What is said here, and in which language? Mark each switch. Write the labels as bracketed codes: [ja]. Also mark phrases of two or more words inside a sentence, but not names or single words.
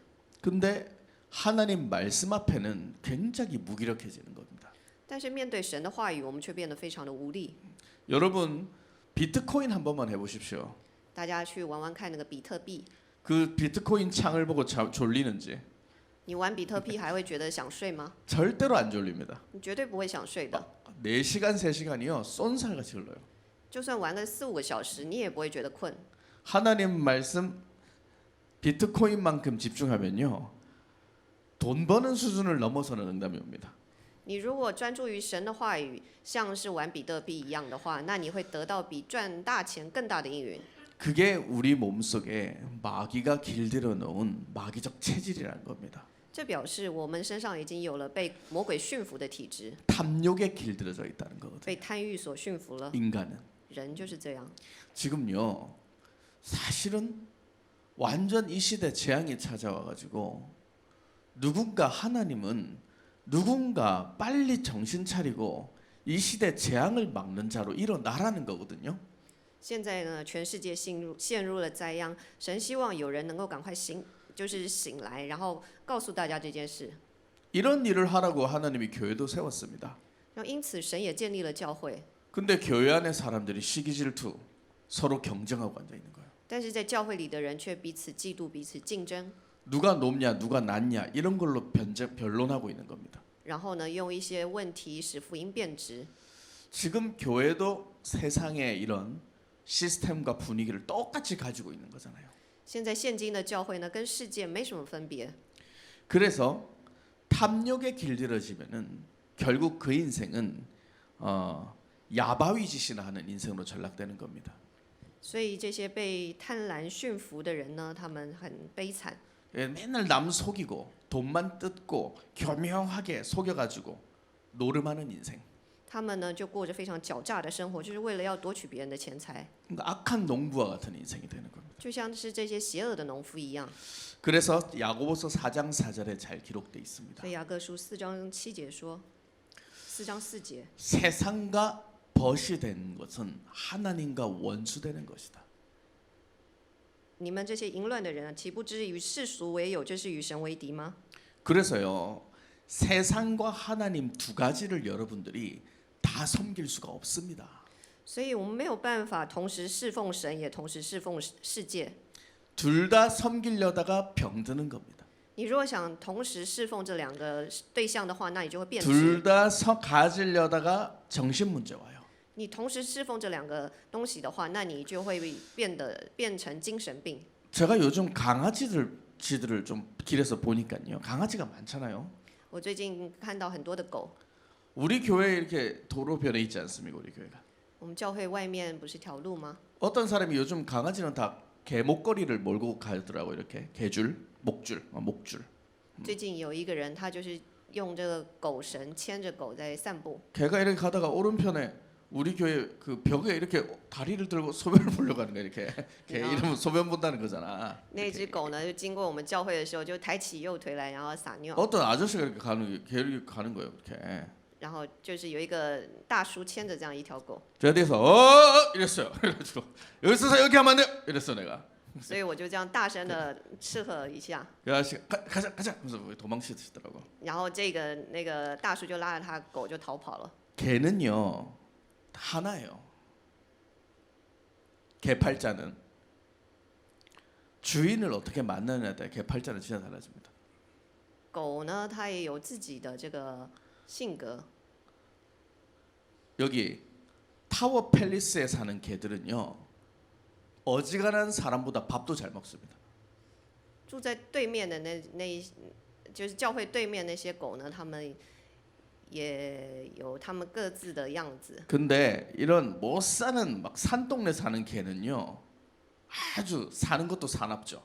[ko] 근데 하나님 말씀 앞에는 굉장히 무기력해지는 겁니다. [zh] 但是面对神的话语，我们却变得非常的无力。 [ko] 여러분 비트코인 한 번만 해보십시오. [zh] 大家去玩玩看那个比特币， [ko] 그 비트코인 창을 보고 졸리는지? [zh] 你玩比特币还会觉得想睡吗？ [ko] 절대로 안 졸립니다. [zh] 你绝对不会想睡的。 [ko] 4시간 3시간이요 쏜살같이 흘러요. [zh] 就算玩个4-5个小时，你也不会觉得困。 [ko] 하나님 말씀 비트코인만큼 집중하면요 돈 버는 수준을 넘어서는 응답이 옵니다. [zh] 你如果专注于神的话语，像是玩比特币一样的话，那你会得到比赚大钱更大的应允。 [ko] 그게 우리 몸속에 마귀가 길들여 놓은 마귀적 체질이라는 겁니다. [zh] 这表示我们身上已经有了被魔鬼驯服的体质， [ko] 탐욕에 길들여져 있다는 거거든요. [zh] 被贪欲所驯服了。 [ko] 인간은 [zh] 人就是这样。 [ko] 지금요 사실은 완전 이 시대 재앙이 찾아와가지고 누군가 빨리 정신 차리고 이 시대 재앙을 막는 자로 일어나라는 거거든요. [zh] 现在呢，全世界陷入了灾殃，神希望有人能够赶快醒来，然后告诉大家这件事。 [ko] 이런 일을 하라고 하나님이 교회도 세웠습니다. [zh] 然后因此，神也建立了教会。 [ko] 근데 교회 안에 사람들이 시기 질투 서로 경쟁하고 앉아 있는 거예요. [zh] 但是在教会里的人却彼此嫉妒、彼此竞争， [ko] 누가 높냐, 누가 낮냐 이런 걸로 변론하고 있는 겁니다. [zh] 然后呢，用一些问题使福音变质。 [ko] 지금 교회도 세상의 이런 시스템과 분위기를 똑같이 가지고 있는 거잖아요. [zh] 现在现今的教会呢，跟世界没什么分别。 [ko] 그래서 탐욕에 길들여지면은 결국 그 인생은 야바위 짓이나 하는 인생으로 전락되는 겁니다. [zh] 所以这些被贪婪驯服的人呢，他们很悲惨。 [ko] 맨날 남 속이고 돈만 뜯고 교묘하게 속여가지고 노름하는 인생. [zh] 他们呢，就过着非常狡诈的生活，就是为了要夺取别人的钱财， [ko] 그러니까 악한 농부와 같은 인생이 되는 겁니다. [zh] 就像是这些邪恶的农夫一样。 [ko] 그래서 야고보서 4장 4절에 잘 기록돼 있습니다. [zh] 所以雅各书4章7节说，4章4节， [ko] 세상과 벗이 된 것은 하나님과 원수되는 것이다. [zh] 你们这些淫乱的人啊，岂不知与世俗为友，这是与神为敌吗？ [ko] 그래서요 세상과 하나님 두 가지를 여러분들이 다 섬길 수가 없습니다. [zh] 所以我们没有办法同时侍奉神，也同时侍奉世界。 [ko] 둘 다 섬기려다가 병드는 겁니다. [zh] 你如果想同时侍奉这两个对象的话，那你就会变质。 [ko] 둘 다 가지려다가 정신 문제 와요. [zh] 你同时侍奉这两个东西的话，那你就会变成精神病。 [ko] 제가 요즘 강아지들을 좀 길에서 보니까요. 강아지가 많잖아요. [zh] 我最近看到很多的狗， [ko] 우리 교회 이렇게 도로변에 있지 않습니까? 우리 교회가. [zh] 我们教会外面不是条路吗？ [ko] 어떤 사람이 요즘 강아지는 다 개 목걸이를 몰고 가더라고 이렇게 개줄, 목줄. [zh] 最近有一个人，他就是用这个狗绳牵着狗在散步。 [ko] 개가 이렇게 가다가 오른편에 우리 교회 그 벽에 이렇게 다리를 들고 소변을 보려고 하는 거야 이렇게. 개 이러면 소변 본다는 거잖아. [zh] 那只狗呢，就经过我们教会的时候，就抬起右腿来，然后撒尿。 [ko] 어떤 아저씨가 이렇게 개를 가는 거예요 이렇게. [zh] 然后就是有一个大叔牵着这样一条狗， [ko] 제가 뒤에서 이랬어요. 그래가지고 여기 서서 여기 하면 안 돼요. 이랬어 내가. [zh] 所以我就这样大声的斥喝一下， [ko] 그 아저씨가 가자 그래서 도망치시더라고. [zh] 然后那个大叔就拉着他狗就逃跑了。 [ko] 개는요 하나예요. 개팔자는 주인을 어떻게 만나느냐에 따라 개팔자는 진짜 달라집니다. [zh] 狗呢，它也有自己的这个性格。 [ko] 여기 타워 팰리스에 사는 개들은요 어지간한 사람보다 밥도 잘 먹습니다. [zh] 住在对面的就是教会对面那些狗呢，他们也有他们各自的样子。 [ko] 근데 이런 못 사는 막 산동네 사는 개는요 아주 사는 것도 사납죠.